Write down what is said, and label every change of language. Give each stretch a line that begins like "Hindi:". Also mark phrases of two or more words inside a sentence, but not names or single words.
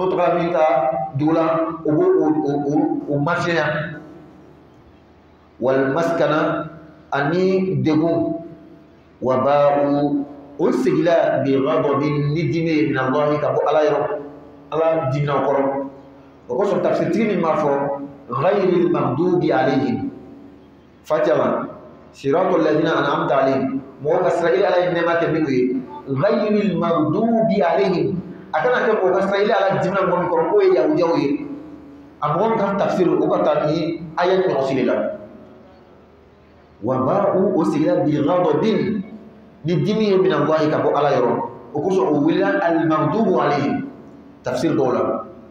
Bambara: tɔgɔla min ta dugu la o b'o mafiyanya
Arabic: والمسكنة
Bambara: ani degun
Arabic: وباءوا
Bambara: o segila
Arabic: بغضب
Bambara: ni dimi
Arabic: من الله
Bambara: ka bɔ ala yɔrɔ ala diminaw kɔrɔ o kosɔn tafsirtigi min b'a fɔ
Arabic: غير المغضوب عليهم
Bambara: fatiyala
Arabic: صراط الذين أنعمت عليهم
Bambara: mɔgɔ ka sira ala ye nɛɛma kɛ minnu ye
Arabic: غير المغضوب عليهم
Bambara: a kana kɛ mɔgɔ ka sira ala dimina mɔgɔ min kɔrɔ k'o ye yahudiyaw ye a mɔgɔ min ka tafsir o ka taa ni aya ɲɔgɔnsi de la
Arabic: وباءوا
Bambara: o segila
Arabic: بغضب
Bambara: ni dimi ye
Arabic: من الله
Bambara: ka bɔ ala yɔrɔ o kosɔn o wulila
Arabic: المغضوب عليهم
Bambara: tafsir dɔw la